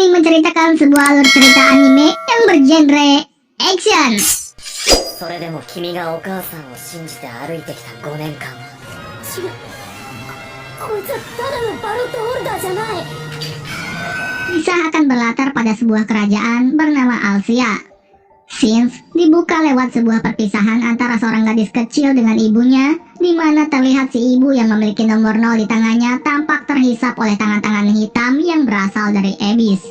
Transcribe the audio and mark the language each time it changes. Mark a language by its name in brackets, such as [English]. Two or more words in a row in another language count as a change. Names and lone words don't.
[Indonesian] menceritakan sebuah alur cerita anime yang bergenre action. [Japanese] それでも君がお母さんを信じて歩いてきた5年間は違う、こいつはただのバロットホルダーじゃない。 [Indonesian] Kisah akan berlatar pada sebuah kerajaan bernama Alsia. Scenes dibuka lewat sebuah perpisahan antara seorang gadis kecil dengan ibunya, di mana terlihat si ibu yang memiliki nomor 0 di tangannya tampak terhisap oleh tangan-tangan hitam yang berasal dari Abyss.